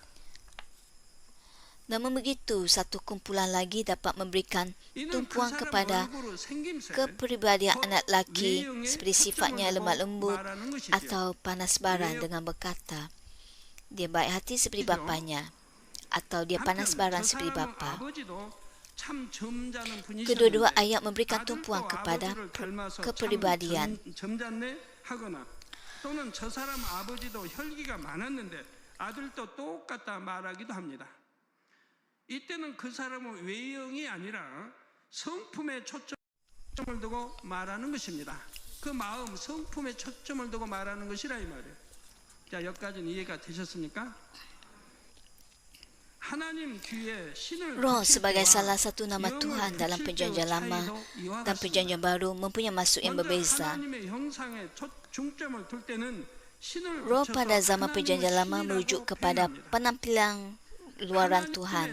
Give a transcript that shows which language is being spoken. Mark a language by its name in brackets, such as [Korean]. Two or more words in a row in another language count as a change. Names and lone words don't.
[Malay] Namun begitu, satu kumpulan lagi dapat memberikan tumpuan kepada kepribadian anak lelaki seperti sifatnya lemah lembut atau panas baran dengan berkata, dia baik hati seperti bapanya atau dia panas baran seperti bapa. Kedua-dua ayat memberikan tumpuan kepada kepribadian. [Korean] 또는 저 사람 아버지도 혈기가 많았는데 아들도 똑같다 말하기도 합니다. 이때는 그 사람은 외형이 아니라 성품에 초점을 두고 말하는 것입니다. 그 마음, 성품에 초점을 두고 말하는 것이라 이 말이에요. 자, 여기까지는 이해가 되셨습니까? [Malay] Roh sebagai salah satu nama Tuhan dalam perjanjian lama dan perjanjian baru mempunyai maksud yang berbeza. Roh pada zaman perjanjian lama merujuk kepada penampilan luaran Tuhan.